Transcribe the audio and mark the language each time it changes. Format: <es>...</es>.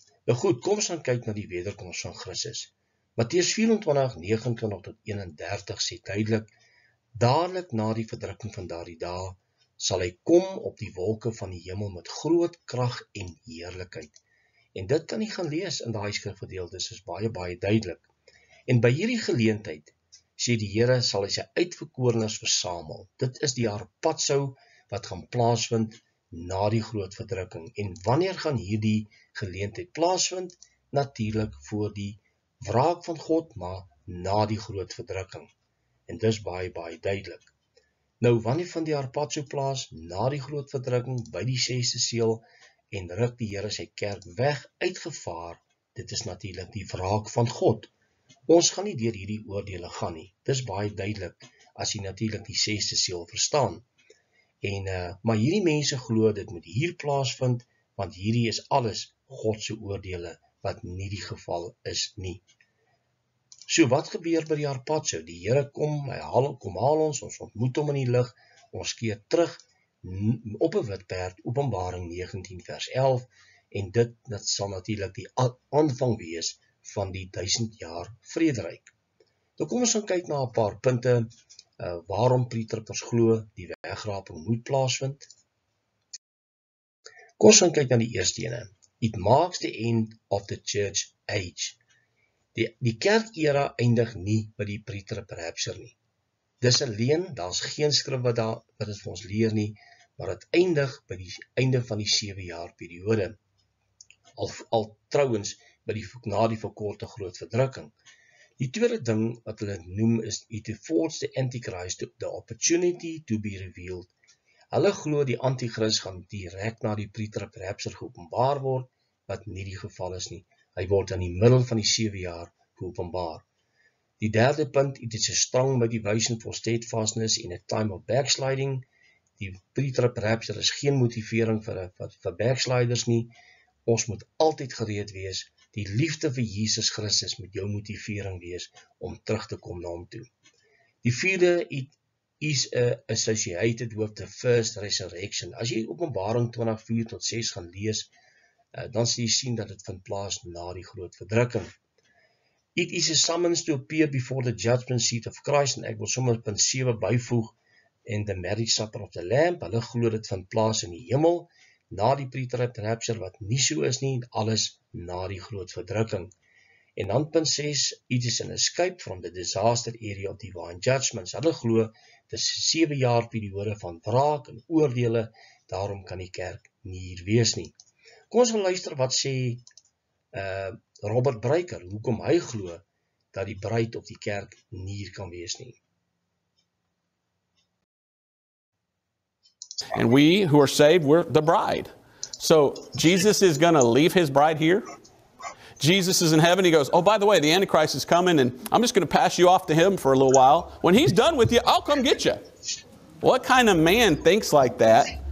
<af>Nou goed, kom ons gaan kyk na die wederkoms van Christus. Matteus 24:29 tot 31 sê duidelik, dadelik na die verdrukking van daardie dae, sal hy kom op die wolke van die hemel met groot krag en heerlikheid. En dit kan jy gaan lees in daai skrifgedeeltes, is baie duidelik. En by hierdie geleentheid, sê die Here, sal hy sy uitverkorenes versamel. Dit is die harpazo wat gaan plaasvind na die groot verdrukking. En wanneer gaan hierdie geleentheid plaasvind? Natuurlik voor die wraak van God, maar na die groot verdrukking. En dis baie duidelik. Nou, wanneer vind die harpazo plaas? Na die groot verdrukking, by die 6de seël, en ruk die Here sy kerk weg uit gevaar. Dit is natuurlik die wraak van God. Ons gaan nie deur hierdie oordele gaan nie. Dis baie duidelik, as jy natuurlik die 6de seël verstaan. Maar hierdie mense glo dit moet hier plaasvind, want hierdie is alles God se oordele, wat nie die geval is nie. So, wat gebeur by die harpazo? Die Here kom haal ons ontmoet hom in die lig, ons keer terug op 'n wit perd, Openbaring 19 vers 11, en dit sal natuurlik die aanvang wees van die 1000 jaar vrederyk. Nou kom ons gaan kyk na 'n paar punte, waarom pre-tribbers glo die wegraping moet plaasvind. Kom ons gaan kyk na die eerste ene.</af> <en>It marks the end of the church age.</en> <af>Die kerkera eindig nie by die pre-trib rapture nie. Dis 'n leuen, daar's geen skrif wat dit vir ons leer nie, maar dit eindig by die einde van die 7 jaar periode. Al trouwens na die verkorte groot verdrukking. Die tweede ding wat hulle noem is,</af> <en>it affords the Antichrist the opportunity to be revealed.</en> <af>Hulle glo die Antichrist gaan direk na die pre-trib rapture geopenbaar word, wat nie die geval is nie. Hy word in die middel van die 7 jaar geopenbaar. Die derde punt,</af> <en>it is a strong motivation for steadfastness in a time of backsliding.</en> <af>Die pre-trib rapture is geen motivering vir backsliders nie. Ons moet altyd gereed wees. Die liefde vir Jesus Christus moet jou motivering wees om terug te kom na hom toe. Die vierde,</af> <en>it is associated with the first resurrection.</en> <af>As jy Openbaring 20:4 tot 6 gaan lees, dan sal jy sien dat dit vind plaas na die groot verdrukking.</af> <en>It is a summons to appear before the judgment seat of Christ,</en> <af>en ek wil sommer punt 7 byvoeg, en</af> <en>the marriage supper of the Lamb.</en> <af>Hulle glo dit vind plaas in die hemel, na die pre-trib rapture, wat nie so is nie, alles na die groot verdrukking. En dan punt 6,</af> <en>it is an escape from the disaster area of divine judgments.</en> <af>Hulle glo, dit is 7 jaar periode van wraak en oordele, daarom kan die kerk nie hier wees nie. Kom ons gaan luister wat sê Robert Breaker, hoekom hy glo dat die bruid of die kerk nie hier kan wees nie.</af> <en>And we who are saved, we're the bride. So Jesus is going to leave his bride here. Jesus is in heaven. He goes, oh, by the way, the Antichrist is coming, and I'm just going to pass you off to him for a little while. When he's done with you, I'll come get you. What kind of man thinks like that?</en>